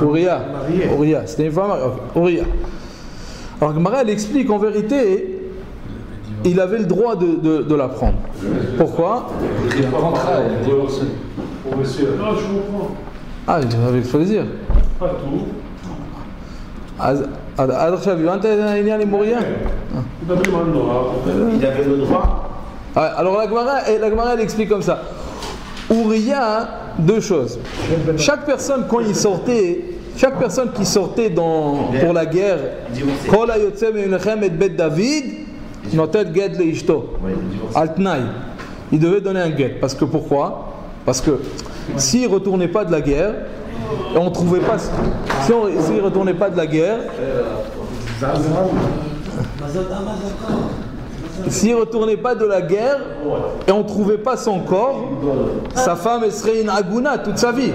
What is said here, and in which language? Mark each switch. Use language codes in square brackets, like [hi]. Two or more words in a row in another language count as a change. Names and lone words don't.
[fr] Uriah, c'était une femme. Uriah. Alors Gemara, elle explique en vérité, il avait le droit de la prendre. Pourquoi? Il n'est pas rentré, il dit au monsieur. Non, je comprends. Ah, avec plaisir. Pas tout. [he] עד עכשיו הבנת את העניין עם אוריה? מדברים על נורא. [fr] Il avait le droit. Alors la Gemara elle explique comme ça. Uriah, deux choses. Chaque personne qui sortait pour la guerre, [he] כל היוצא מעיניכם את בית דוד, נותן גט לאשתו, על תנאי. [fr] Il devait donner un get. Parce que pourquoi? Parce que s'il ne retournait pas de la guerre, et on trouvait pas, s'il ne retournait pas de la guerre, s'il ne retournait pas de la guerre et on ne trouvait pas son corps, sa femme elle serait une aguna toute sa vie.